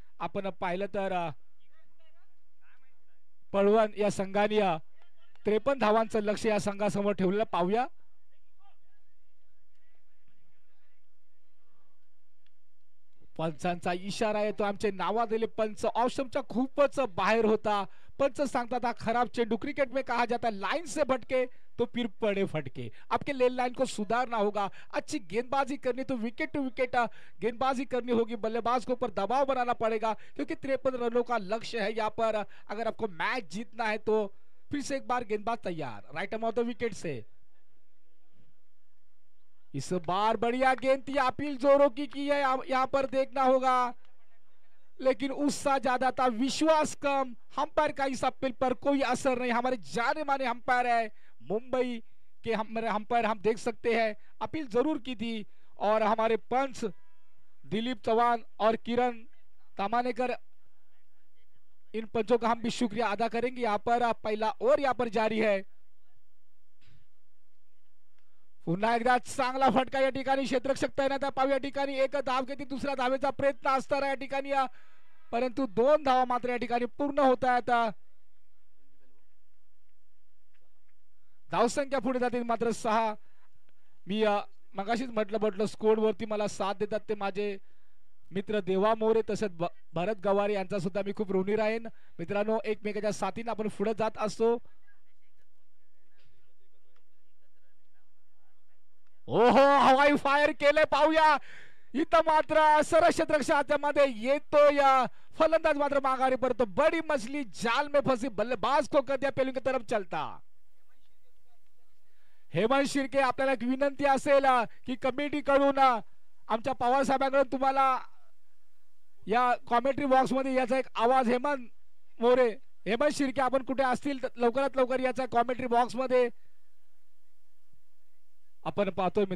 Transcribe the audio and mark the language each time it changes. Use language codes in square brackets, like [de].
[mr] आपण पाहिलं तर पळवण या संघाने 53 धावांचं लक्ष या संघासमोर ठेवलेलं पाहूया. पंचांचा इशारा आहे तो. आमचे नावाजलेले पंच ऑप्शनच्या खूपच बाहेर होता. पंच सांगतात हा खराब चेंडू. [hi] क्रिकेट में कहा जाता है लाइन से भटके तो फिर पड़े फटके. आपके लेन लाइन को सुधारना होगा. अच्छी गेंदबाजी करनी तो विकेट टू विकेट गेंदबाजी करनी होगी. बल्लेबाज के ऊपर दबाव बनाना पड़ेगा क्योंकि 53 रनों का लक्ष्य है यहाँ पर. अगर आपको मैच जीतना है तो फिर से एक बार गेंदबाज तैयार राइट ऑफ द विकेट से. इस बार बढ़िया गेंद थी. अपील जोरों की है यहाँ पर देखना होगा, लेकिन उत्साह ज्यादा था, विश्वास कम. अंपायर का इस अपील पर कोई असर नहीं. हमारे जाने माने अंपायर है मुंबई के, हमारे अंपायर हम देख सकते हैं. अपील जरूर की थी और हमारे पंच दिलीप चौहान और किरण तामानेकर, इन पंचों का हम भी शुक्रिया अदा करेंगे. यहाँ पर पहला ओवर यहाँ पर जारी है. [mr] पुन्हा एकदा चांगला फटका या ठिकाणी क्षेत्ररक्षक तैनात आहे. या ठिकाणी एक धाव घेतली. दुसऱ्या धावेचा प्रयत्न असताना या ठिकाणी परंतु 2 धावा मात्र या ठिकाणी पूर्ण होत आहेत. धावसंख्या पुढे जाते मात्र 6. मी मगाशीच म्हटलं स्कोर वरती मला साथ देतात ते माझे मित्र देवा मोरे तसेच भरत गवारे यांचा सुद्धा मी खूप ऋणी राहीन. मित्रांनो, एकमेकाच्या साथीने आपण पुढे जात असतो. ओहो, हवाई फायर केले, पाहूया. इथं मात्र सरक्षेत्रक्षामध्ये येतो या फलंदाज मात्र माघारी पडतो. [hi] बडी मछली जाल में फंसी, बल्लेबाज को कर दिया पेलिंग की तरफ चलता. [mr] हेमंत शिर्के, आपल्याला एक विनंती असेल की कमिटी कडून आमच्या पवार साहेबांकडून तुम्हाला या कॉमेंट्री बॉक्स मध्ये याचा एक आवाज, हेमंत मोरे, हेमंत शिर्के आपण कुठे असतील तर लवकरात लवकर याचा कॉमेंट्री बॉक्स मध्ये आपण पाहतोय.